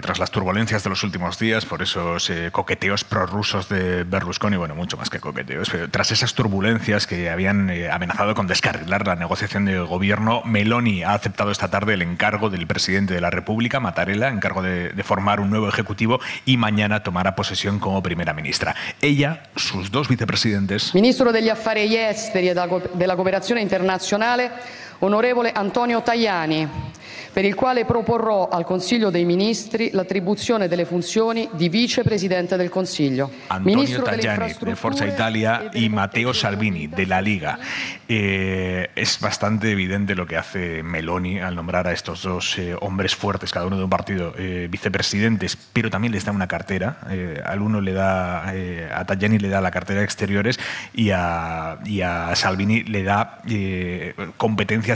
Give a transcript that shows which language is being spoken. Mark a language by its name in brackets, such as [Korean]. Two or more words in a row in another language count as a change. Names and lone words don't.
[Spanish] Tras las turbulencias de los últimos días, por esos coqueteos prorrusos de Berlusconi, bueno, mucho más que coqueteos, pero tras esas turbulencias que habían amenazado con descarrilar la negociación de gobierno, Meloni ha aceptado esta tarde el encargo del presidente de la República, Mattarella, encargo de formar un nuevo ejecutivo, y mañana tomará posesión como primera ministra. Ella, sus dos vicepresidentes... [Italian] Ministro degli Affari Esteri e della Cooperazione Internazionale, onorevole Antonio Tajani, per il quale proporrò al Consiglio dei Ministri l'attribuzione delle funzioni di vicepresidente del Consiglio. [Spanish] Antonio Tajani, de Forza Italia, y Matteo Salvini, de la Liga. Es bastante evidente lo que hace Meloni al nombrar a estos dos hombres fuertes, cada uno de un partido, vicepresidentes, pero también les da una cartera. Al uno le da, a Tajani le da la cartera de Exteriores y a Salvini le da competencias en Guardia Costera.